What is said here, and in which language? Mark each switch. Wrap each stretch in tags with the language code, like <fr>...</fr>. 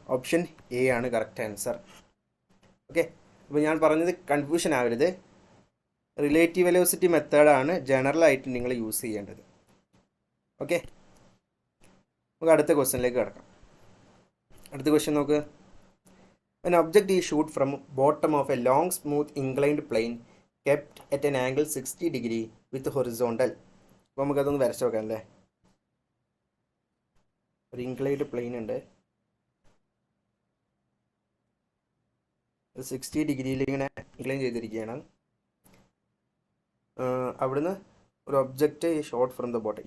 <ml>Option A ആണ് correct answer. Okay, അപ്പോൾ ഞാൻ പറഞ്ഞത് കൺഫ്യൂഷൻ ആവരുത്. റിലേറ്റീവ് വെലോസിറ്റി മെത്തേഡാണ് ജനറലായിട്ട് നിങ്ങൾ യൂസ് ചെയ്യേണ്ടത്. ഓക്കെ, നമുക്ക് അടുത്ത ക്വസ്റ്റ്യനിലേക്ക് കിടക്കാം. അടുത്ത ക്വസ്റ്റ്യൻ നോക്ക്.</ml> <en>An object is shoot from bottom of a long smooth inclined plane kept at an angle 60 degree with horizontal.</en> <ml>അപ്പോൾ നമുക്കതൊന്ന് വരച്ച് നോക്കാം അല്ലേ? ഒരു ഇൻക്ലൈൻഡ് പ്ലെയിൻ ഉണ്ട്, 60 ഡിഗ്രിയിൽ ഇങ്ങനെ ഇൻക്ലൈൻ ചെയ്തിരിക്കുകയാണ്. അവിടുന്ന് ഒരു</ml> <en>Object shot from the bottom.</en>